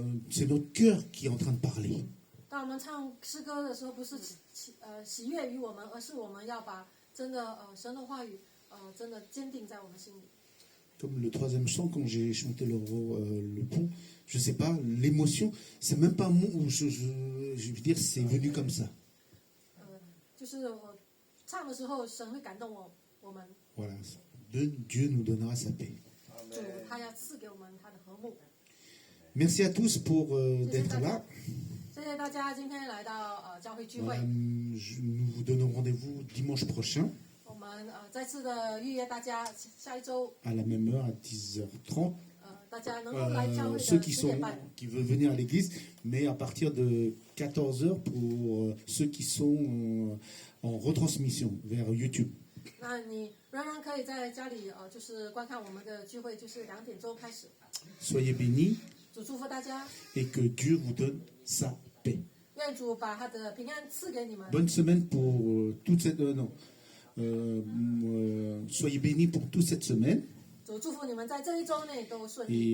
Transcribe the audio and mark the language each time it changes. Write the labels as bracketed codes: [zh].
[fr] C'est notre cœur qui est en train de parler. [zh] 当我们唱诗歌的时候，不是喜悦于我们，而是我们要把真的神的话语真的坚定在我们心里。 [fr] Comme le troisième chant, quand j'ai chanté le pont, je sais pas, l'émotion, c'est même pas un mot où je veux dire, c'est venu comme ça. [zh] 就是我唱的时候，神会感动我们， [fr] Voilà, Dieu nous donnera sa paix. [zh] 主他要赐给我们他的和睦。 [fr] Merci à tous pour d'être là. [zh] 谢谢大家今天来到教会聚会。 [fr] Voilà, nous vous donnons rendez-vous dimanche prochain [zh] 我们再次的预约大家下一周， [fr] à la même heure, à 10h30. [zh] 大家能够来教会的 [fr] Ceux [zh] 10点半。 [fr] qui veulent venir à l'église, mais à partir de 14h pour ceux qui sont en retransmission vers YouTube. [zh] 那你仍然可以在家里就是观看我们的聚会，就是2点钟开始。 [fr] Soyez bénis [zh] 主祝福大家， [fr] et que Dieu vous donne sa paix. [zh] 愿主把他的平安赐给你们。 [fr] Bonne semaine pour toute cette... non. Soyez bénis pour toute cette semaine [zh] 主祝福你们在这一周内都顺利。